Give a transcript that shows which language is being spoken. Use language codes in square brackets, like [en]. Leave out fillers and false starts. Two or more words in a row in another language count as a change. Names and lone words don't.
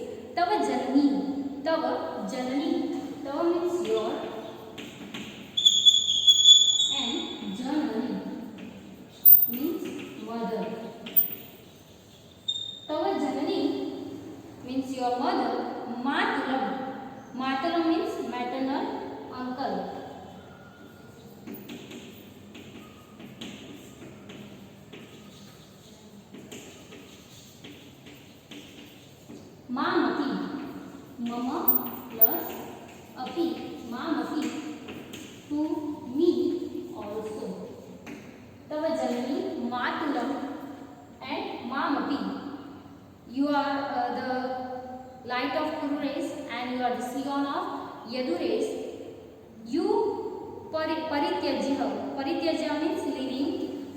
[sa] Tava Janani, [en] Tava means your, and Janani means mother. [sa] Tava Janani [en] means your mother. Matalam means maternal uncle. [sa] Mamati, mama plus api, mamati, [en] to me also. [sa] Tava Janani, Matulam and Mamapi. [en] You are the light of Kuru race and you are the scion of Yadu race. You Parityaja means leaving.